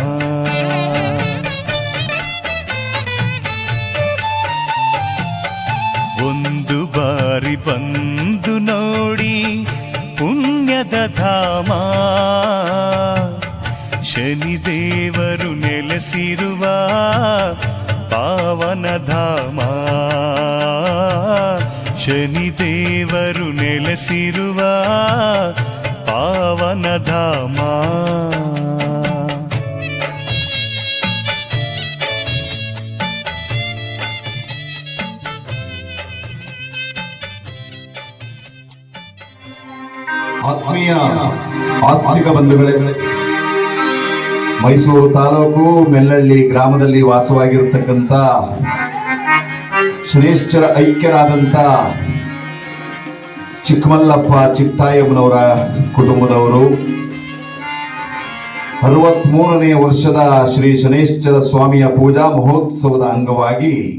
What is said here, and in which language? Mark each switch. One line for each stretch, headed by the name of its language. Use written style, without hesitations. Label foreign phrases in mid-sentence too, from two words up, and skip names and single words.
Kannada: ಒಂದು ಬಾರಿ ಬಂದು ನೋಡಿ ಪುಣ್ಯದ ಧಾಮ, ಶನಿದೇವರು ನೆಲೆಸಿರುವ ಪಾವನ ಧಾಮ, ಶನಿದೇವರು ನೆಲೆಸಿರುವ ಪಾವನ ಧಾಮ. ಆತ್ಮೀಯ ಆಸ್ತಿಕ ಬಂಧುಗಳೇ, ಮೈಸೂರು ತಾಲೂಕು ಮೆಲ್ಲಳ್ಳಿ ಗ್ರಾಮದಲ್ಲಿ ವಾಸವಾಗಿರತಕ್ಕಂಥ ಶನೇಶ್ವರ ಐಕ್ಯರಾದಂಥ ಚಿಕ್ಕಮಲ್ಲಪ್ಪ ಚಿಕ್ತಾಯಮ್ಮನವರ ಕುಟುಂಬದವರು 63ನೇ ವರ್ಷದ ಶ್ರೀ ಶನೇಶ್ವರ ಸ್ವಾಮಿಯ ಪೂಜಾ ಮಹೋತ್ಸವದ ಅಂಗವಾಗಿ